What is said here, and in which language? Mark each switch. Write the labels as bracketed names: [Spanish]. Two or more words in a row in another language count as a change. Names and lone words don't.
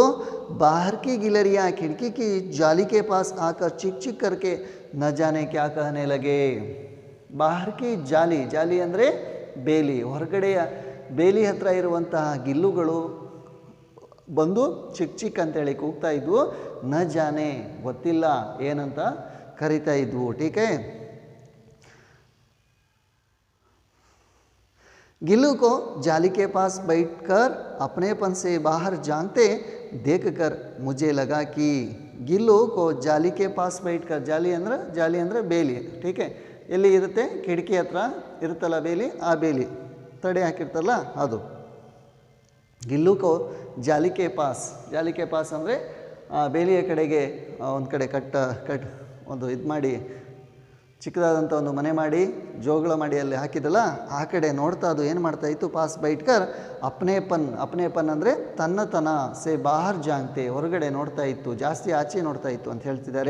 [Hindi] बाहर की गिलहरियाँ खिड़की की जाली के पास आकर चिक करके न जाने क्या कहने लगे. बाहर की जाली [Kannada] ಅಂದರೆ ಬೇಲಿ, ಹೊರಗಡೆಯ ಬೇಲಿ ಹತ್ರ ಇರುವಂತಹ ಗಿಲ್ಲುಗಳು ಬಂದು ಚಿಕ್ ಅಂತೇಳಿ ಕೂಗ್ತಾ ಇದ್ವು. [Hindi] न जाने [Kannada] ಗೊತ್ತಿಲ್ಲ ಏನಂತ ಕರಿತಾ ಇದ್ವು. [Hindi] ಟೀಕೆ गिल्लू को जाली के पास बैठकर अपनेपन से बाहर झांकते देखकर मुझे लगा कि गिल्लू को जाली के पास बैठकर जाली [Kannada] ಅಂದರೆ ಬೇಲಿ. ಟೀಕೆ ಎಲ್ಲಿ ಇರುತ್ತೆ ಕಿಟಕಿ ಹತ್ರ ಇರುತ್ತಲ್ಲ ಬೇಲಿ, ಆ ಬೇಲಿ ತಡೆ ಹಾಕಿರ್ತಲ್ಲ ಅದು. [Hindi] गिल्लू को जाली के पास [Kannada] ಅಂದರೆ ಬೇಲಿಯ ಕಡೆಗೆ ಒಂದು ಕಡೆ ಕಟ್ ಒಂದು ಇದು ಮಾಡಿ ಚಿಕ್ಕದಾದಂಥ ಒಂದು ಮನೆ ಮಾಡಿ ಜೋಗಳ ಮಾಡಿ ಅಲ್ಲಿ ಹಾಕಿದಲ್ಲ, ಆ ಕಡೆ ನೋಡ್ತಾ ಅದು ಏನು ಮಾಡ್ತಾಯಿತ್ತು, [Hindi] पास बैठकर अपनेपन [Kannada] ಅಂದರೆ ತನ್ನತನ [Hindi] से बाहर झांकते [Kannada] ಹೊರಗಡೆ ನೋಡ್ತಾ ಇತ್ತು, ಜಾಸ್ತಿ ಆಚೆ ನೋಡ್ತಾ ಇತ್ತು ಅಂತ ಹೇಳ್ತಿದ್ದಾರೆ.